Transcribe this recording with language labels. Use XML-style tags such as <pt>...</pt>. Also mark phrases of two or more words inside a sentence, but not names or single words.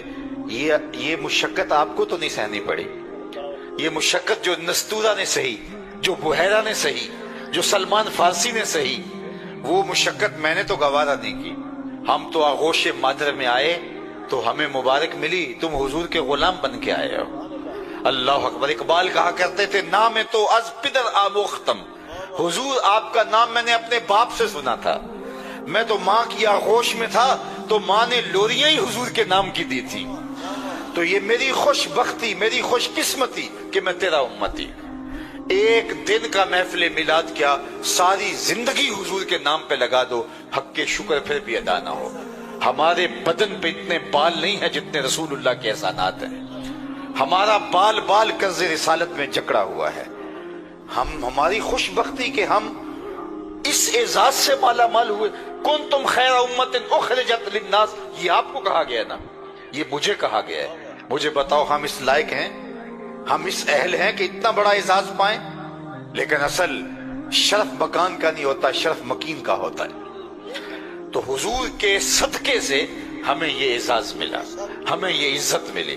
<ur>یہ مشقت آپ کو تو نہیں سہنی پڑی. یہ مشقت جو نستورہ نے سہی, جو بحیرہ نے سہی, جو سلمان فارسی نے سہی, وہ مشقت میں نے تو گوارا نہیں کی. ہم تو آغوش مادر میں آئے تو ہمیں مبارک ملی, تم حضور کے غلام بن کے آئے ہو.</ur> <ar>اللہ اکبر.</ar> <ur>اقبال کہا کرتے تھے</ur> <fa>نام تو از پدر آموختم,</fa> <ur>حضور آپ کا نام میں نے اپنے باپ سے سنا تھا. میں تو ماں کی آغوش میں تھا تو ماں نے لوریاں ہی حضور کے نام کی دی تھی. تو یہ میری خوش بختی, میری خوش قسمتی کہ میں تیرا امتی. ایک دن کا محفل میلاد کیا, ساری زندگی حضور کے نام پہ لگا دو, حق کے شکر پھر بھی ادا نہ ہو. ہمارے بدن پہ اتنے بال نہیں ہیں جتنے رسول اللہ کے احسانات ہیں. ہمارا بال بال قرض رسالت میں جکڑا ہوا ہے. ہماری خوش بختی کہ ہم اس اعزاز سے مالا مال ہوئے.</ur> <ar>كنتم خير أمة أخرجت للناس,</ar> <ur>یہ آپ کو کہا گیا ہے نا، یہ مجھے کہا گیا ہے. مجھے بتاؤ ہم اس لائق ہیں، ہم اس اہل ہیں کہ اتنا بڑا اعزاز پائیں? لیکن اصل شرف مکان کا نہیں ہوتا، شرف مکین کا ہوتا ہے. تو حضور کے صدقے سے ہمیں یہ اعزاز ملا، ہمیں یہ عزت ملی.</ur>